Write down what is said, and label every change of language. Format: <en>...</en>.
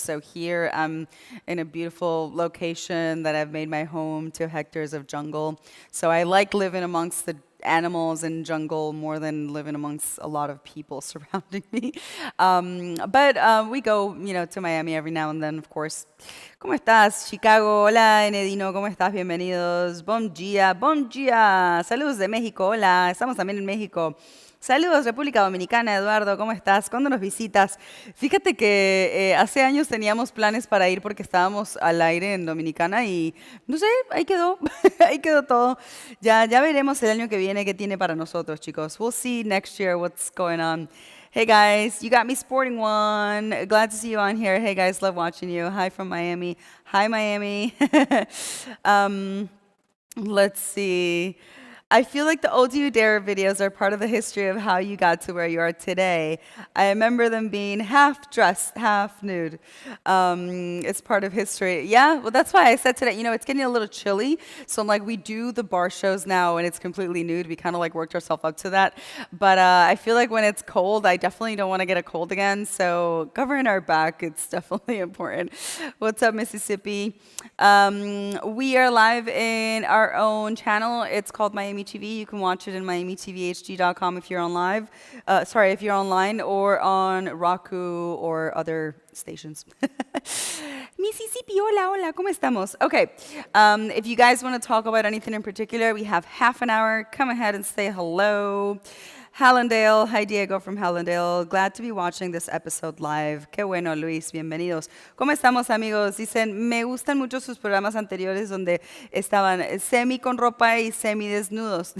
<en>So here I'm in a beautiful location that I've made my home, 2 hectares of jungle. So I like living amongst the animals and jungle more than living amongst a lot of people surrounding me. But we go, to Miami every now and then, of course.</en> <es>¿Cómo estás, Chicago? Hola, Enedino, ¿cómo estás? Bienvenidos.</es> <pt>Bom dia, bom dia.</pt> <es>Saludos de México, hola. Estamos también en México. Saludos, República Dominicana. Eduardo, ¿cómo estás? ¿Cuándo nos visitas? Fíjate que hace años teníamos planes para ir porque estábamos al aire en Dominicana y no sé, ahí quedó, ahí quedó todo. Ya veremos el año que viene qué tiene para nosotros, chicos.</es> <en>We'll see next year what's going on. Hey guys, you got me sporting one. Glad to see you on here. Hey guys, love watching you. Hi from Miami. Hi, Miami. Let's see. I feel like the old You Dare videos are part of the history of how you got to where you are today. I remember them being half dressed, half nude. It's part of history. Yeah, well, that's why I said today, it's getting a little chilly. So I'm like, we do the bar shows now and it's completely nude. We kind of like worked ourselves up to that. But I feel like when it's cold, I definitely don't want to get a cold again. So covering our back, it's definitely important. What's up, Mississippi? We are live in our own channel. It's called Miami TV. You can watch it in miamitvhd.com if you're on live. If you're online or on Roku or other stations.</en> <es>Mississippi, hola, hola, ¿cómo estamos?</es> <en>Okay, if you guys want to talk about anything in particular, we have half an hour. Come ahead and say hello. Hallandale, hi Diego from Hallandale. Glad to be watching this episode live.</en> <es>Qué bueno, Luis, bienvenidos. ¿Cómo estamos, amigos? Dicen, me gustan mucho sus programas anteriores donde estaban semi con ropa y semi desnudos.</es>